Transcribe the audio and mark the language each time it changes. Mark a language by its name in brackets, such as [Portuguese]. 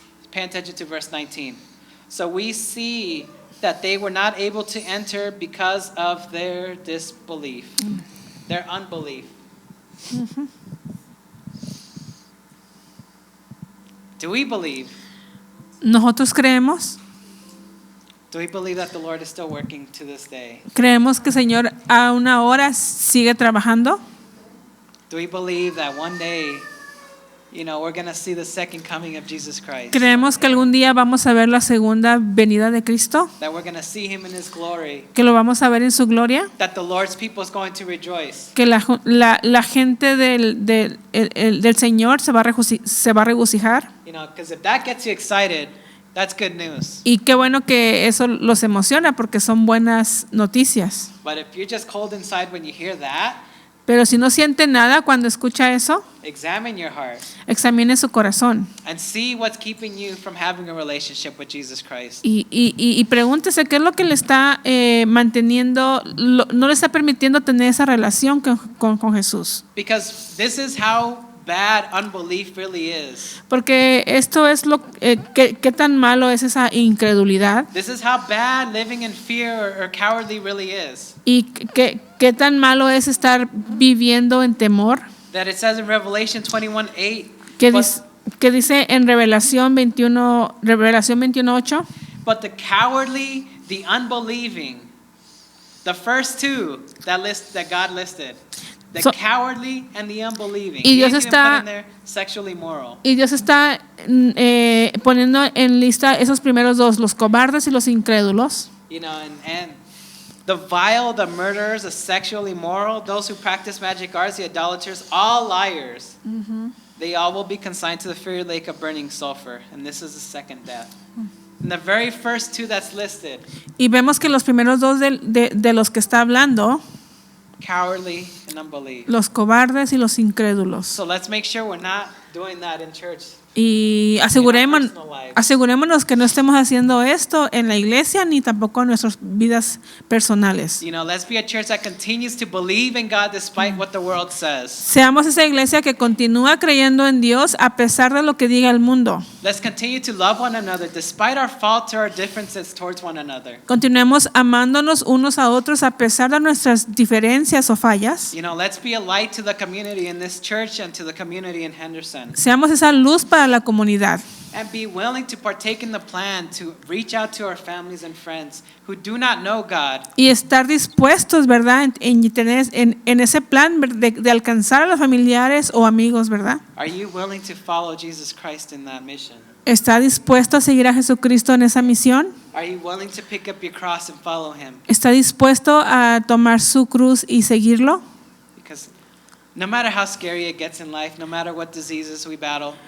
[English] Pay attention to verse 19. So we see that they were not able to enter because of their disbelief, their unbelief. Do we believe? [Spanish] Nosotros creemos. [English] Do we believe that the Lord is still working to this day? [Spanish] Creemos que el Señor aún ahora sigue trabajando. [English] Do we believe that one day, we're going to see the second coming of Jesus Christ? [Spanish] Creemos que algún día vamos a ver la segunda venida de Cristo. [English] That we're going to see him in his glory. [Spanish] Que lo vamos a ver en su gloria. [English] That the Lord's people is going to rejoice. [Spanish] Que la gente del Señor se va a regocijar. [English] Because if that gets you excited, that's good news. [Spanish] Y qué bueno que eso los emociona porque son buenas noticias. [English] But if you're just cold inside when you hear that, [Spanish] Pero si no siente nada cuando escucha eso, [English] examine your heart [Spanish] examine su corazón [English] and see what's keeping you from having a relationship with Jesus Christ. [Spanish] y pregúntese qué es lo que le está manteniendo, no le está permitiendo tener esa relación con Jesús. [English] Because this is how bad unbelief really is. [Spanish] Porque esto es qué tan malo es esa incredulidad [English] This is how bad living in fear or cowardly really is. [Spanish] y qué tan malo es estar viviendo en temor. [English] That it says in Revelation 21:8, [Spanish] Que dice en Revelación 21:8. [English] but the cowardly, the unbelieving, the first two that God listed, the cowardly and the unbelieving. [Spanish] Y Dios [English] He didn't [Spanish] está [English] put in there sexually immoral. [Spanish] Y Dios está poniendo en lista esos primeros dos, los cobardes y los incrédulos. [English] You know, and the vile, the murderers, the sexually immoral, those who practice magic arts, the idolaters, all liars. They all will be consigned to the fiery lake of burning sulfur, and this is the second death. And the very first two that's listed, [Spanish] Y vemos que los primeros dos de los que está hablando, [English] cowardly and unbelief. [Spanish] los cobardes y los incrédulos. [English] So let's make sure we're not doing that in church. [Spanish] Y asegurémonos que no estemos haciendo esto en la iglesia ni tampoco en nuestras vidas personales. [English] You know, let's be a church that continues to believe in God despite what the world says. [Spanish] Seamos esa iglesia que continúa creyendo en Dios a pesar de lo que diga el mundo. [English] Let's continue to love one another despite our faults or our differences towards one another. [Spanish] Continuemos amándonos unos a otros a pesar de nuestras diferencias o fallas. [English] You know, let's be a light to the community in this church and to the community in Henderson. [Spanish] Seamos esa luz para la comunidad. [English] And be willing to partake in the plan to reach out to our families and friends who do not know God. [Spanish] Y estar dispuestos, ¿verdad? En ese plan de alcanzar a los familiares o amigos, ¿verdad? [English] Are you willing to follow Jesus Christ in that mission? [Spanish] ¿Está dispuesto a seguir a Jesucristo en esa misión? [English] Are you willing to pick up your cross and follow him? [Spanish] ¿Está dispuesto a tomar su cruz y seguirlo? [English] Because no matter how scary it gets in life, no matter what diseases we battle,